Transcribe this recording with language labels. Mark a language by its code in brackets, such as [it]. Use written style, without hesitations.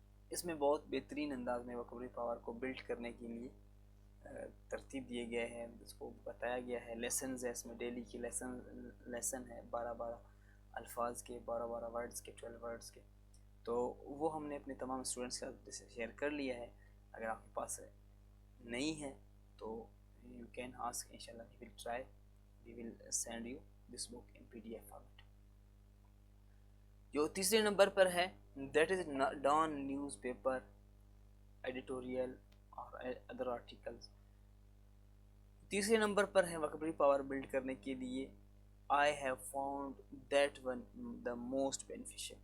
[ur] اس میں بہت بہترین انداز میں vocabulary پاور کو بلڈ کرنے کے لیے ترتیب دیے گئے ہیں, اس کو بتایا گیا ہے. لیسنز ہے اس میں, ڈیلی کی لیسن ہے 12 الفاظ کے, 12 ورڈز کے, 12 ورڈز کے. تو وہ ہم نے اپنے تمام اسٹوڈنٹس کے ساتھ شیئر کر لیا ہے. اگر آپ کے پاس نہیں ہے تو [en] You can ask, انشاءاللہ we will try, we will send you this book in PDF format. [ur] جو تیسرے نمبر پر ہے [en] that is [ur] Dawn news paper editorial اور ادر آرٹیکلس. تیسرے نمبر پر ہے وکیبلری پاور بلڈ کرنے کے لیے [en] I have found that one the most beneficial.